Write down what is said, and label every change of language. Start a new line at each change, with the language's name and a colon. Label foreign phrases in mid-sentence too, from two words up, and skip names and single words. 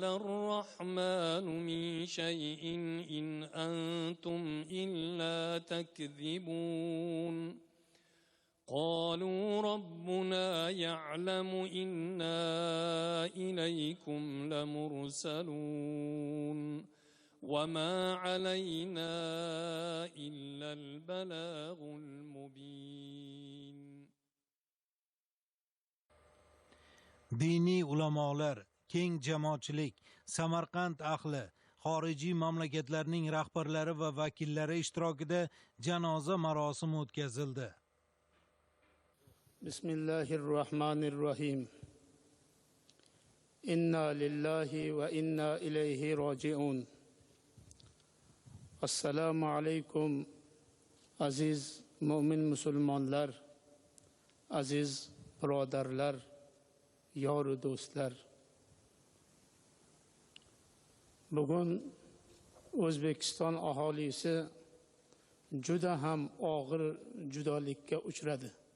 Arabic: الرحمن من شيء إن أنتم إلا تكذبون قالوا ربنا يعلم إنا إليكم لمرسلون وما علينا إلا البلاغ المبين.
Uzbek: Diniy ulamolar, keng jamoatchilik, Samarqand ahli, xorijiy mamlakatlarning rahbarlari va vakillari ishtirokida janoza marosimi o'tkazildi. Bismillahirrahmanirrahim.
Arabic: إنا لله وإنا إليه راجعون. السلام عليكم
Uzbek: aziz mo'min musulmonlar, aziz birodarlar, yoru do'stlar. Bugun O'zbekiston aholisi juda ham og'ir judolikka uchradi.